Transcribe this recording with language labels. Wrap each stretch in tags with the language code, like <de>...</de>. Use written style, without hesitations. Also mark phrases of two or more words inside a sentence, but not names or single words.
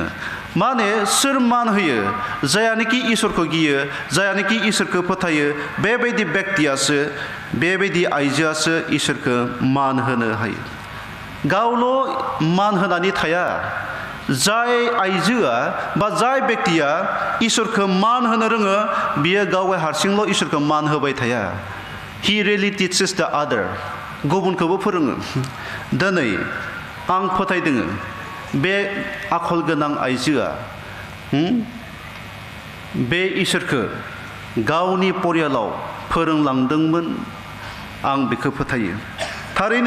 <brx>माने सोर मान होयो जायानोखि इसोरखौ गियो जायानोखि इसोरखौ फोथायो बेबायदि बेक्तियासो बेबायदि आइजोआसो इसोरखौ मान होनो हायो गावल' मान होनानै थाया जाय आइजोआ बा जाय बेक्तिया इसोरखौ मान होनो रोङो बियो गाव हारसिंल' इसोरखौ मान होबाय थाया</brx> <en>He really teaches the other.</en> <brx>गुबुनखौबो फोरोङो दिनै आं फोथायदोङो बे आखल गोनां आइजोआ बे इसोरखौ गावनि परियालाव फोरोंलांदोंमोन आं बेखौ फोथायो थारैनो</brx>